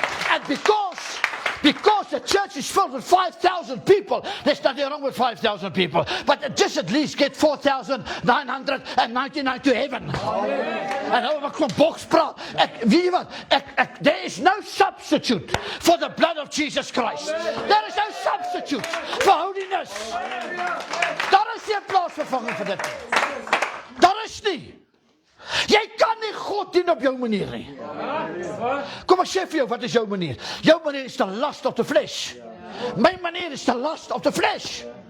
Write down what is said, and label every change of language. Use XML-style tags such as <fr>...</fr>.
<en>And because the church is filled with 5,000 people, there's nothing wrong with 5,000 people, but just at least get 4,999 to heaven.</en> <af>En nou ek kom boks praat, weet jy wat,</af> <en>there is no substitute for the blood of Jesus Christ. There is no substitute for holiness.</en> <af>Daar is nie 'n plaasvervanging vir dit. Daar is nie. Jy kan nie God dien op jou manier nie. Kom ek sê vir jou, wat is jou manier? Jou manier is</af> <en>the lust of the flesh.</en> <af>My manier is</af> <en>the lust of the flesh.</en>